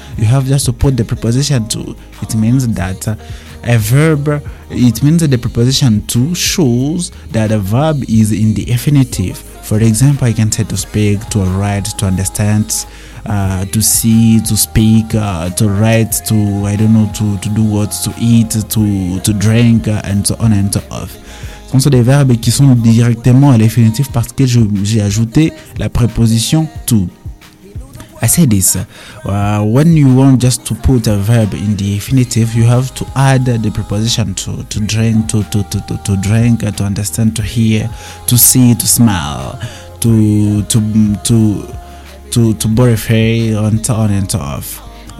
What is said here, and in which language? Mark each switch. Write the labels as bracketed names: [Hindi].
[English] You have just to put the preposition to. It means that the preposition to shows that a verb is in the infinitive. For example, I can say to speak, to write, to understand, to see, to speak, to write, to I don't know, to do what, to eat, to drink, and so on and so off. [French] Ce sont des verbes qui sont directement à l'infinitif parce que j'ai ajouté la préposition to. [English] I say this. When you want just to put a verb in the infinitive, you have to add the preposition to drink, to drink, to understand, to hear, to see, to smell, to borrow, and so on and so off.